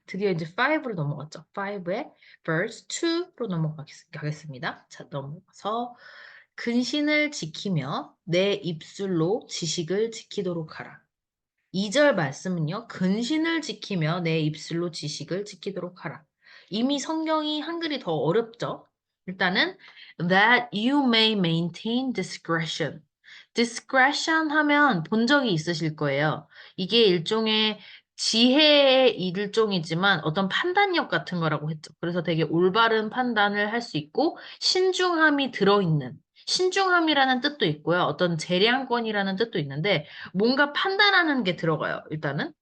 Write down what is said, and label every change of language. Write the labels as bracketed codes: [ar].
[ko] 드디어 이제 5로 넘어갔죠. 5의 verse 2로 넘어가겠습니다. 자, 넘어가서 근신을 지키며 내 입술로 지식을 지키도록 하라. 2절 말씀은요, 근신을 지키며 내 입술로 지식을 지키도록 하라. 이미 성경이 한글이 더 어렵죠? [en] 일단은, that you may maintain discretion. [ko] discretion 하면 본 적이 있으실 거예요. 이게 일종의 지혜의 일종이지만 어떤 판단력 같은 거라고 했죠. 그래서 되게 올바른 판단을 할 수 있고, 신중함이 들어있는, 신중함이라는 뜻도 있고요. 어떤 재량권이라는 뜻도 있는데, 뭔가 판단하는 게 들어가요, 일단은.